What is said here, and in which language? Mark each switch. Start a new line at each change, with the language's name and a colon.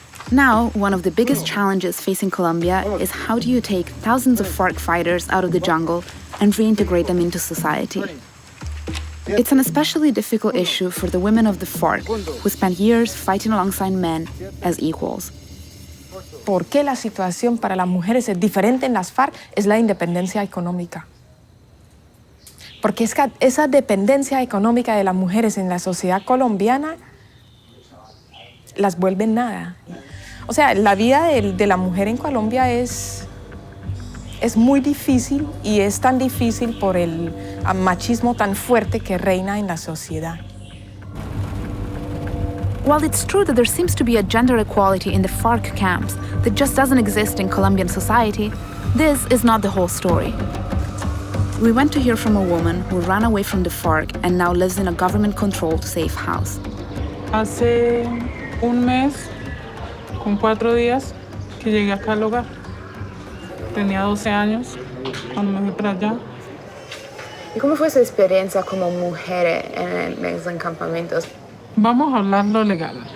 English: Now, one of the biggest challenges facing Colombia is how do you take thousands of FARC fighters out of the jungle and reintegrate them into society? It's an especially difficult issue for the women of the FARC, who spent years fighting alongside men as equals.
Spanish: ¿Por qué la situación para las mujeres es diferente en las FARC? Es la independencia económica. Porque es que esa dependencia económica de las mujeres en la sociedad colombiana las vuelve nada. O sea, la vida de la mujer en Colombia es muy difícil y es tan difícil por el machismo tan fuerte que reina en la sociedad.
English: While it's true that there seems to be a gender equality in the FARC camps that just doesn't exist in Colombian society, this is not the whole story. We went to hear from a woman who ran away from the FARC and now lives in a government-controlled safe house.
Spanish: Hace un mes, con 4 días, que llegué acá al hogar. Tenía 12 años cuando me fui para allá. ¿Y cómo fue su experiencia como mujer en esos campamentos? Vamos a hablar lo legal.